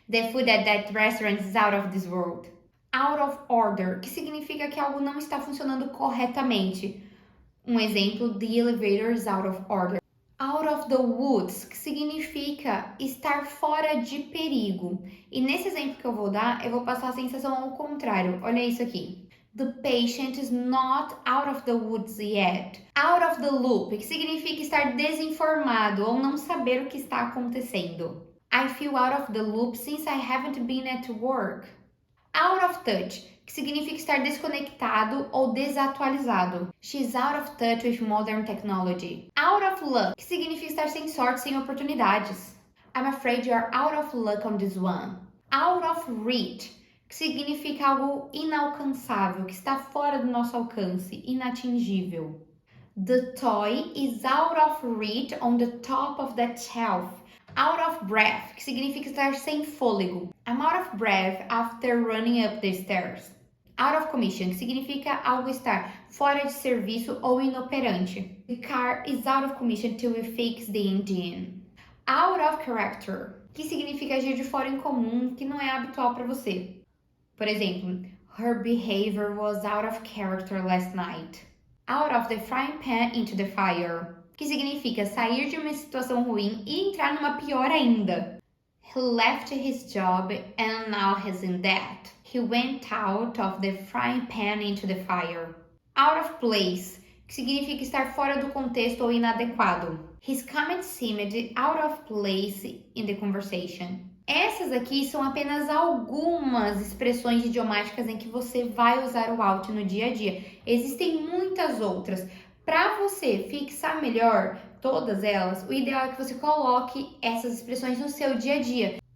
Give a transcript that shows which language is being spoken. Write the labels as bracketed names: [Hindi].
[English] The food at that restaurant is out of this world. [Portuguese] Out of order, que significa que algo não está funcionando corretamente. Um exemplo, [English] the elevator is out of order. Out of the woods, [Portuguese] que significa estar fora de perigo. E nesse exemplo que eu vou dar, eu vou passar a sensação ao contrário. Olha isso aqui. [English] The patient is not out of the woods yet. [Portuguese] Out of the loop, que significa estar desinformado ou não saber o que está acontecendo. [English] I feel out of the loop since I haven't been at work. [Portuguese] Out of touch, que significa estar desconectado ou desatualizado. [English] She's out of touch with modern technology. Out of luck, [Portuguese] que significa estar sem sorte, sem oportunidades. [English] I'm afraid you're out of luck on this one. [Portuguese] Out of reach, que significa algo inalcançável, que está fora do nosso alcance, inatingível. [English] The toy is out of reach on the top of that shelf. Out of breath, [Portuguese] que significa estar sem fôlego. [English] I'm out of breath after running up the stairs. [Portuguese] Out of commission, que significa algo estar fora de serviço ou inoperante. [English] The car is out of commission till we fix the engine. [Portuguese] Out of character, que significa agir de fora em comum, que não é habitual para você. Por exemplo, [English] her behavior was out of character last night. [Portuguese] Out of the frying pan into the fire, que significa sair de uma situação ruim e entrar numa pior ainda. [English] He left his job and now he's in debt. He went out of the frying pan into the fire. [Portuguese] Out of place, que significa estar fora do contexto ou inadequado. [English] His comment seemed out of place in the conversation. [Portuguese] Essas aqui são apenas algumas expressões idiomáticas em que você vai usar o out no dia a dia. Existem muitas outras. Para você fixar melhor todas elas, o ideal é que você coloque essas expressões no seu dia a dia.